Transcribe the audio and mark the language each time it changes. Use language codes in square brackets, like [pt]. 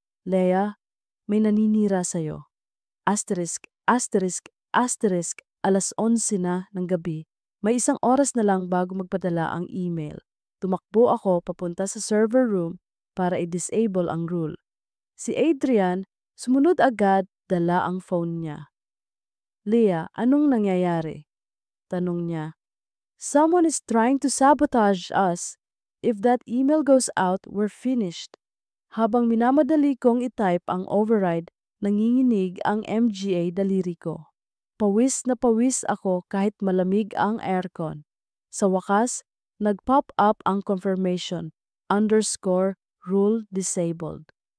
[tl] "Leia, may naninira sa'yo." Asterisk, asterisk, asterisk, 11:00 na ng gabi. May 1 oras na lang bago magpadala ang email. Tumakbo ako papunta sa server room para i-disable ang rule. Si Adrian, sumunod agad, dala ang phone niya. "Leah, anong nangyayari?" Tanong niya. [en] "Someone is trying to sabotage us. If that email goes out, we're finished." [tl] Habang minamadali kong i-type ang override, nanginginig ang MGA daliri ko. Pawis na pawis ako kahit malamig ang aircon. Sa wakas, nag-pop up ang confirmation, [en] underscore rule disabled.